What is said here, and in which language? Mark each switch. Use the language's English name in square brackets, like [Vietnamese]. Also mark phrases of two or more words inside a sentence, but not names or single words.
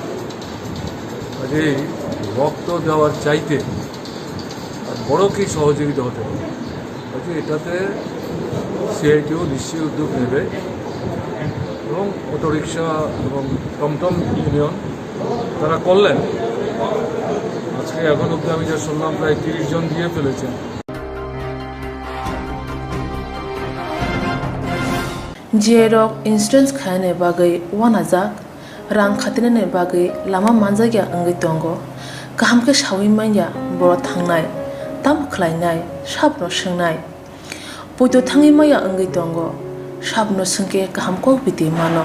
[Bangla] কাজেই রক্ত দেওয়ার চাইতে আর বড় কি সহযোগিতা হতে পারে, কাজে এটাতে CITU নিশ্চয়ই উদ্যোগ নেবে এবং অটোরিকশা এবং টমটম ইউনিয়ন তারা করলেন। আজকে এখন অব্দি আমি যা শুনলাম প্রায় 30 জন দিয়ে ফেলেছেন। [Kok Borok] Jerok insurance khane bagai wanajak rang khatinane bagai lama manjagya angai tongo kaham ke shawi manya boro thangnai tam khlainai sabno swngnai poito thangi maya angai tongo sabno sungke kaham ko biti mano